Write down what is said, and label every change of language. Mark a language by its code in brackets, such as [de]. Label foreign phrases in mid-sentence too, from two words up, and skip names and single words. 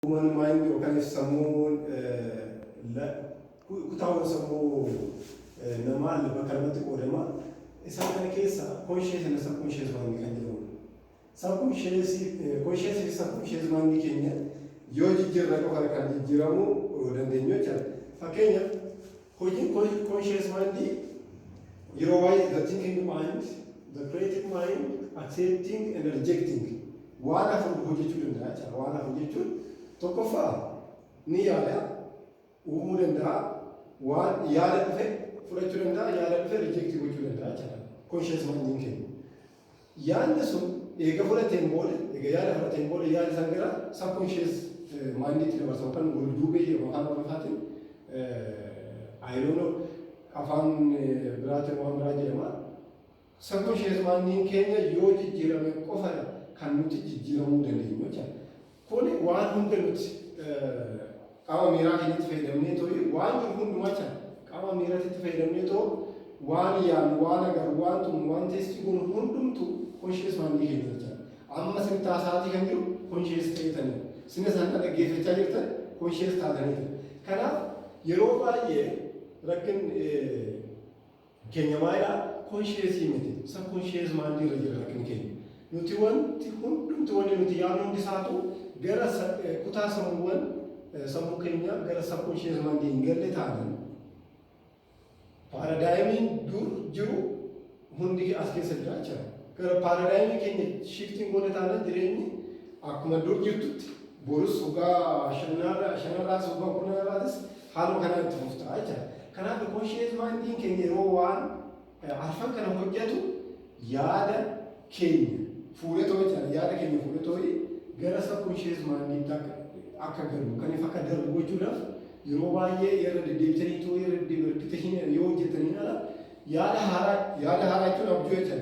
[en] Human mind [om] yookaan sammuu kutaawwan sammuu namaa bakka lamatti qoodama. Isaan kana keessa [en] conscious and subconscious mind [om] kan jedhamu. Conscious fi [en] subconscious mind [om] keenya yoo jijjiirra qofa kan jijjiiramu dandeenyu jechuudha. Fakkeenyaaf hojiin [en] conscious mind [om] yeroo baay'ee [en] the thinking mind, the creative mind, accepting and rejecting [om] waan afur hojjechuu danda'a jechuudha. Waan afur jechuun tokkoffaa ni yaada uumuu danda'a, waan yaada dhufe fudhachuu danda'a, yaada dhufe reject gochuu danda'a jechuudha. [en] Conscious mind [om] keenya yaadni sun eega fudhateen booda, eega yaada fudhateen booda yaada san gara [en] subconscious mind [om] itti dabarsa yookaan golduubee yookaan afaan [en] I don't know [om] afaan biraatiin waan biraa jedhama. [en] Subconscious mind [om] keenya yoo jijjiirame qofa kan nuti jijjiiramuu dandeenyu jechuudha. Kuni waan hunda nuti qaama miiraa keenyatti fayyadamnee ta'u waan jiru hundumaa jechuudha. Qaama miiraatti fayyadamnee ta'u waan yaadnu, waan agarru, waan tumu, waan teessi kun hundumtu [en] conscious mind [om] keenya jechuudha. Amma sin taasaatii kan jiru conscious ta'etanii. Sina sana dhaggeeffachaa jirtan conscious taatanii. Kanaaf yeroo baay'ee rakkin keenya maalidhaa conscious miti. [en] Subconscious mind [om] irra jira rakkin keenya. Nuti wanti hundumti wanti nuti yaadnu hundi isaatu gara kutaa sammuuwwan sammuu keenya gara [en] subconscious mind [om] hin galle ta'an paraadaayimiin dur jiru hundi as keessa jira jechuudha. Gara paraadaayimii keenya shiftiin goone ta'an jireenyi akkuma dur jirtutti borus waggaa shanarraas waggaa kurnarraas haaluma kanaan itti fuftaa jechuudha. Kanaaf [en] conscious mind [om] keenya yeroo waan arfan kana hojjetu yaada keenya fuudhee ta'uu jechuudha. Yaada keenya fuudhee ta'uu gara [en] subconscious mind [om] akka galu kan if akka darbu gochuudhaaf yeroo baay'ee yeroo deddeebitanii ta'uu yeroo repetition yoo hojjetanii ala yaada haaraa jechuun abjuu jechuudha.